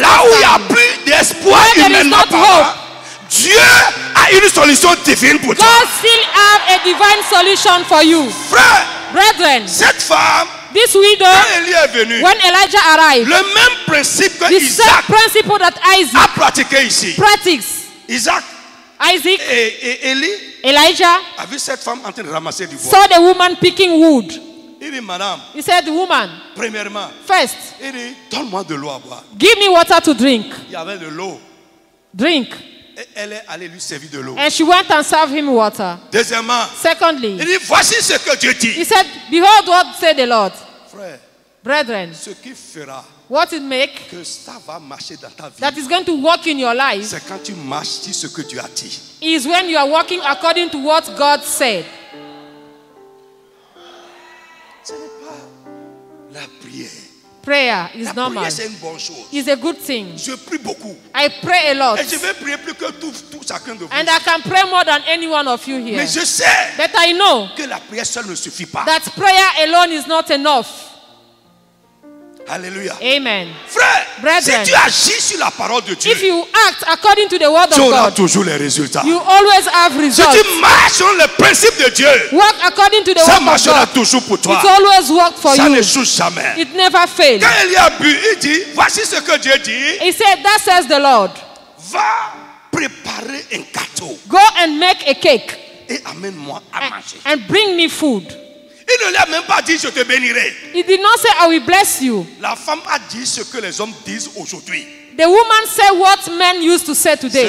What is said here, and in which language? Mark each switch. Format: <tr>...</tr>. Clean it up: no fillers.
<fr>là où il n'y a plus d'espoir</fr> <en>Where there is</en> <fr>humainement</fr> <en>not</en> <fr>parlant,</fr> <en>hope,</en> <fr>Dieu a une solution divine pour toi.</fr> <en>God still have a divine solution for you.</en> <fr>Frère,</fr> <en>Brethren,</en> <fr>cette femme,</fr> <en>this widow,</en> <fr>quand Élie est venu,</fr> <en>when Elijah arrived,</en> <fr>le même principe que</fr> <en>the same</en> <fr>Isaac</fr> <en>principle that</en> <fr>a</fr> <en>Isaac</en> <fr>pratiqué ici.</fr> <en>practiced.</en> <fr>Isaac</fr> <en>Isaac,</en> <fr>et Élie</fr> <en>Elijah</en> <fr>a vu cette femme en train de ramasser du bois.</fr> <en>saw the woman picking wood.</en> <fr>Il dit, madame,</fr> <en>He said, woman,</en> <fr>premièrement,</fr> <en>first,</en> <fr>il dit, donne-moi de l'eau à boire.</fr> <en>give me water to drink.</en> <fr>Il y avait de l'eau.</fr> <en>Drink.</en> <fr>Et elle est allée lui servir de l'eau.</fr> <en>And she went and served him water.</en> <fr>Deuxièmement,</fr> <en>Secondly,</en> <fr>il dit, voici ce que Dieu</fr> <en>he</en> <fr>dit.</fr> <en>said, behold what said the Lord.</en> <fr>Frère,</fr> <en>Brethren,</en> <fr>ce qui fera</fr> <en>what it make</en> <fr>que ça va marcher dans ta vie,</fr> <en>that is going to work in your life</en> <fr>c'est quand tu marches sur ce que Dieu a dit.</fr> <en>is when you are working according to what God said.</en> <fr>Ce n'est pas la prière.</fr> <en>Prayer is</en> <fr>La</fr> <en>normal.</en> <fr>prière, c'est une bonne chose.</fr> <en>It's a good thing.</en> <fr>Je prie beaucoup.</fr> <en>I pray a lot.</en> <fr>Et je vais prier plus que tout chacun de vous.</fr> <en>And I can pray more than any one of you here.</en> <fr>Mais je sais</fr> <en>But I know</en> <fr>que la prière seule ne suffit pas.</fr> <en>that prayer alone is not enough.</en> <fr>Alléluia.</fr> <en>Amen.</en> <fr>Frère,</fr> <en>Brethren,</en> <fr>si tu agis sur la parole de Dieu,</fr> <en>If you act according to the word</en> <fr>tu</fr> <en>of</en> <fr>auras</fr> <en>God,</en> <fr>toujours les résultats.</fr> <en>you always have</en> <fr>Si</fr> <en>results.</en> <fr>tu marches sur le principe de Dieu,</fr> <en>Work according to the</en> <fr>ça</fr> <en>word of</en> <fr>marchera</fr> <en>God.</en> <fr>toujours pour toi.</fr> <en>It always work for</en> <fr>Ça</fr> <en>you.</en> <fr>n'échoue jamais.</fr> <en>It never fails.</en> <fr>Quand il y a bu, il dit, voici ce que Dieu dit,</fr> <en>He said, that says the Lord.</en> <fr>va préparer un gâteau</fr> <en>Go and make a cake</en> <fr>et amène-moi à manger.</fr> <en>and bring me food.</en> <fr>Il ne lui a même pas dit je te bénirai.</fr> <en>He did not say, I will bless you.</en> <fr>La femme a dit ce que les hommes disent aujourd'hui.</fr> <en>The woman said what men used to say today.</en>